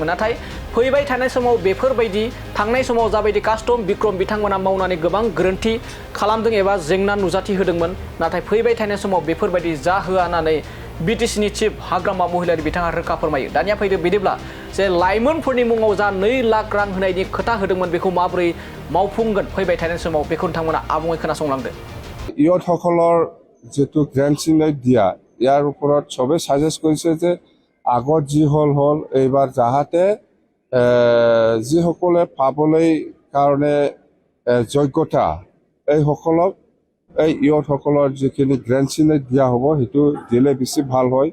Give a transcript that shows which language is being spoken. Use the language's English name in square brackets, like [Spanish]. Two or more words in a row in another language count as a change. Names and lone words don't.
[Bodo] नाथाय फैबाय थानाय समाव बेफोरबायदि थांनाय समाव जाबायदि कास्टम, बिक्रम बिथांमोना मावनानै गोबां गोरोन्थि खालामदों एबा जेंना नुजाथि होदोंमोन। नाथाय फैबाय थानाय समाव बेफोरबायदि जाहोआ होननानै बिटिसिनि चिफ हाग्रामा महिलारि बिथाङा रोखा फोरमायो। दानिया फैदो बिदिब्ला जे लाइमोनफोरनि मुङाव जा 2 लाख रां होनायनि खोथा होदोंमोन बेखौ माबोरै मावफुंगोन फैबाय थानाय समाव बेखौ नोंथांमोना आबुङै खोनासंलांदो। [Assamese] ইয়থসকলৰ যেটো গ্ৰেণ্ট দিয়া ইয়াৰ ওপৰত চবে সাজেষ্ট কৰিছে যে আগত যি হল এইবাৰ যাহাতে যিসকলে পাবলৈ কাৰণে যোগ্যতা এইসকলক এই ইয়থসকলৰ যিখিনি গ্ৰেণ্ট দিয়া হ'ব সেইটো দিলে বেছি ভাল হয়।